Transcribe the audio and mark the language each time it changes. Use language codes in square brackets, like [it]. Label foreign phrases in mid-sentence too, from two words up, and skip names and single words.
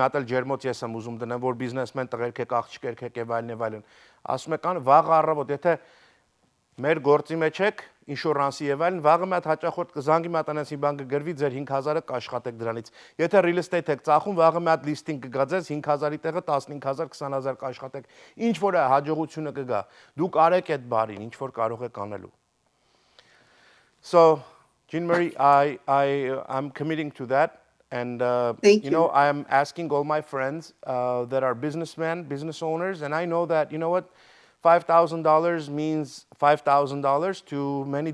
[hy] հատ էլ ջերմոց ես եմ ուզում դնեմ որ բիզնեսմեն տղերք եք աղջիկեր եք եւ այլն ասում եք ան վաղը առավոտ եթե մեր գործի մեջ եք ինշուրանսի եւ այլն վաղը մի հատ հաճախորդ կզանգի մի հատ անես մի բան կգրվի ձեր 5000-ը կաշխատեք դրանից եթե [en] real estate [hy] եք ծախում վաղը մի հատ listing կգա ձեզ 5000-ի տեղը 15000 20000 կաշխատեք ինչ որ է հաջողությունը կգա դուք արեք այդ բարին ինչ որ կարող եք անելու [en] So Jean Marie I'm committing to that and you know I am asking all my friends that are businessmen business owners and I know that you know what $5,000 means $5,000 to many